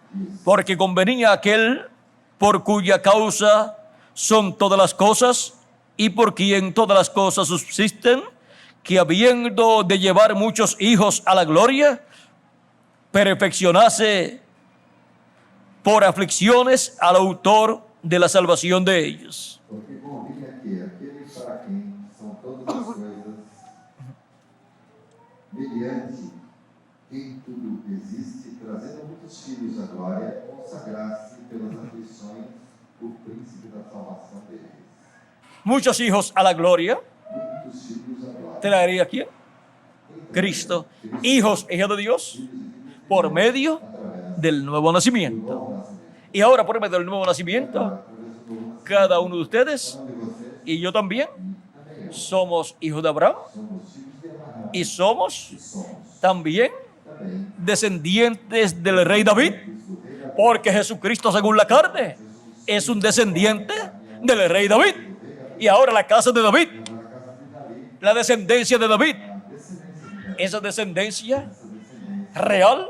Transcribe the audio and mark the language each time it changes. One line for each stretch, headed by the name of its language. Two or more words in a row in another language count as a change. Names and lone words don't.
Spanish: porque convenía aquel por cuya causa son todas las cosas y por quien todas las cosas subsisten, que habiendo de llevar muchos hijos a la gloria, perfeccionase por aflicciones al autor de la salvación de ellos.
Portuguese: Porque convinha que aquele para quem são todas as coisas, mediante quem tudo existe, trazendo muitos filhos à glória, consagrasse pelas aflições o príncipe da salvação deles.
Spanish: Muchos hijos a la gloria,
Portuguese: Muitos filhos à glória.
Spanish: traería quién? Cristo. Hijos e hijas de Dios por medio
Portuguese: Através
Spanish: del nuevo
Portuguese: do
Spanish: nacimiento.
Portuguese: novo nascimento.
Spanish: Y ahora por medio del nuevo nacimiento,
Portuguese: Através do novo nascimento.
Spanish: cada uno de ustedes
Portuguese: Cada um de vocês,
Spanish: y yo también
Portuguese: também eu,
Spanish: somos hijos de Abraham
Portuguese: somos filhos de Abraão.
Spanish: y somos
Portuguese: E somos
Spanish: también
Portuguese: também
Spanish: descendientes del rey David, porque Jesucristo según la carne es un descendiente del rey David. Y ahora la casa de David, la descendencia de David, esa descendencia real